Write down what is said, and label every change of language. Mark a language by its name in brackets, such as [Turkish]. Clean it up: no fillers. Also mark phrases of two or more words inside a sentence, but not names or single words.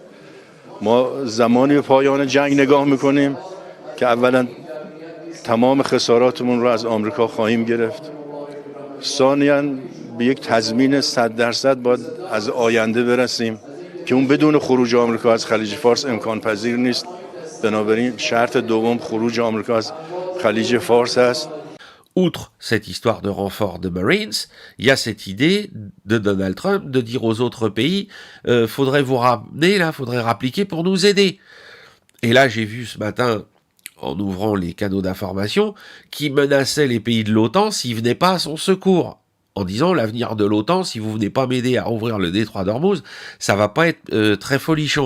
[Persian] ما زمانی به پایان جنگ نگاه میکنیم که اولا تمام خساراتمون رو از آمریکا خواهیم گرفت. ثانیاً به یک تضمین 100% باید از آینده برسیم که اون بدون خروج آمریکا از خلیج فارس امکان پذیر نیست. بنابراین شرط دوم خروج آمریکا از خلیج فارس است. [French] Outre cette histoire de renfort de Marines, il y a cette idée de Donald Trump de dire aux autres pays faudrait vous ramener, là, faudrait rappliquer pour nous aider. Et là, j'ai vu ce matin, en ouvrant les canaux d'information, qui menaçait les pays de l'OTAN s'ils venaient pas à son secours, en disant l'avenir de l'OTAN, si vous venez pas m'aider à rouvrir le détroit d'Ormuz, ça va pas être très folichon.